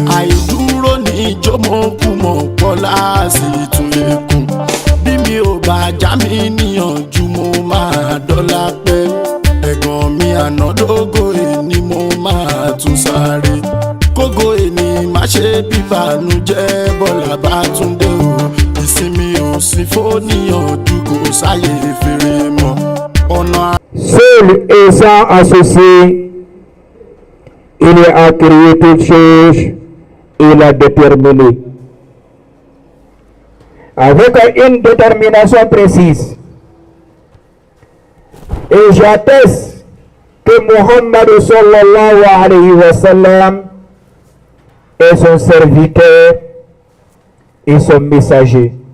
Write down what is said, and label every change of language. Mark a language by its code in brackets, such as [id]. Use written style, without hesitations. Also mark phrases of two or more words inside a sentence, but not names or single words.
[yo] àìdúró ní ìjọ́mọ̀kùmọ̀ pọ́lá sì tún lè kún bí mi ò bá já mi níyànjú mo máa dọ́là pẹ́ ẹ̀gàn mi ànádógó èní mo máa tún sáré kógo èní má ṣe bíbànújẹ́ bọ́lá bá tún dé o ìsinmi ò sí fóníyànjú kò sáyé fèrè mọ́ ọ̀nà. [fr] Seul étant associé, il a créé toutes choses et l'a déterminé. Avec une détermination précise, Et j'atteste que Muhammad [ar] صلى الله عليه وسلم [fr] est son serviteur et son messager.